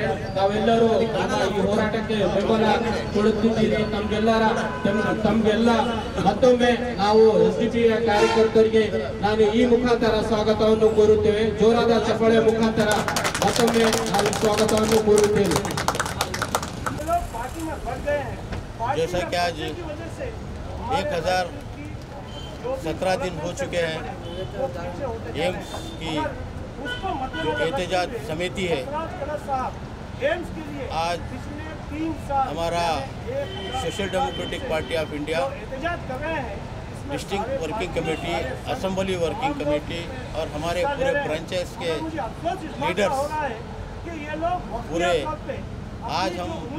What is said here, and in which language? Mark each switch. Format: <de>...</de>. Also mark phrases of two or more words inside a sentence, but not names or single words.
<kn>ತಾವೆಲ್ಲರೂ ಈ ಹೋರಾಟಕ್ಕೆ ಬೆಂಬಲ ಕೊಡುತ್ತಿದ್ದೀರಿ। ತಮ್ಗೆಲ್ಲ ಮತ್ತೊಮ್ಮೆ ನಾವು SDPI ಕಾರ್ಯಕರ್ತರಿಗೆ ನಾನು ಈ ಮುಖಾಂತರ ಸ್ವಾಗತವನ್ನು ಕೋರುತ್ತೇವೆ। ಜೋರಾದ ಚಪ್ಪಾಳೆ ಮುಖಾಂತರ ಮತ್ತೊಮ್ಮೆ ನಾವು ಸ್ವಾಗತವನ್ನು ಕೋರುತ್ತೇವೆ।</kn> <hi>जैसा कि आज 1017 दिन हो चुके हैं, एम्स की जो एहतजाज समिति है, आज हमारा सोशल डेमोक्रेटिक पार्टी ऑफ इंडिया,</hi> <en>District Working Committee, Assembly Working Committee</en> <hi>और हमारे पूरे ब्रांचेस के लीडर्स पूरे आज हम</hi>